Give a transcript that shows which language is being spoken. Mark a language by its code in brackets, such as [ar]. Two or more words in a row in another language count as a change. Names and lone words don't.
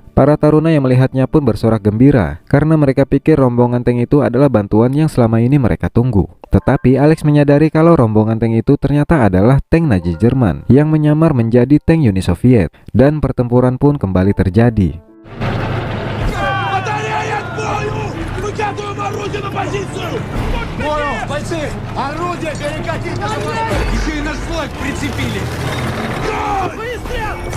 [id] Para taruna yang melihatnya pun bersorak gembira karena mereka pikir rombongan tank itu adalah bantuan yang selama ini mereka tunggu. Tetapi Alex menyadari kalau rombongan tank itu ternyata adalah tank Nazi Jerman yang menyamar menjadi tank Uni Soviet, dan pertempuran pun kembali terjadi. [ru] Орудие перекатить! Еще и наш флаг прицепили! Быстрее!